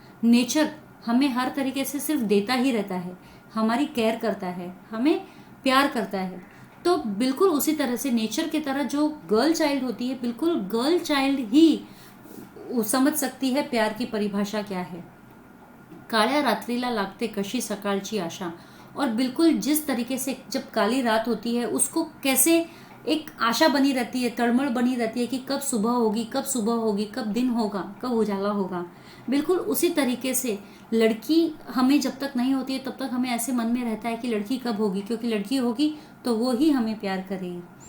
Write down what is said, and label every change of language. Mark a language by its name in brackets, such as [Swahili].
[Hindi] Nature हमें हर तरीके से सिर्फ देता ही रहता है, हमारी केयर करता है, हमें प्यार करता है। तो बिल्कुल उसी तरह से नेचर की तरह जो गर्ल चाइल्ड होती है, बिल्कुल गर्ल चाइल्ड ही समझ सकती है प्यार की परिभाषा क्या है। [Marathi] काळ्या रात्रीला लागते कशी सकाळची आशा। [Hindi] और बिल्कुल जिस तरीके से जब काली रात होती है उसको कैसे एक आशा बनी रहती है, तड़मड़ बनी रहती है कि कब सुबह होगी, कब सुबह होगी, कब दिन होगा, कब उजाला होगा। बिल्कुल उसी तरीके से लड़की हमें जब तक नहीं होती है तब तक हमें ऐसे मन में रहता है कि लड़की कब होगी, क्योंकि लड़की होगी तो वो ही हमें प्यार करेगी।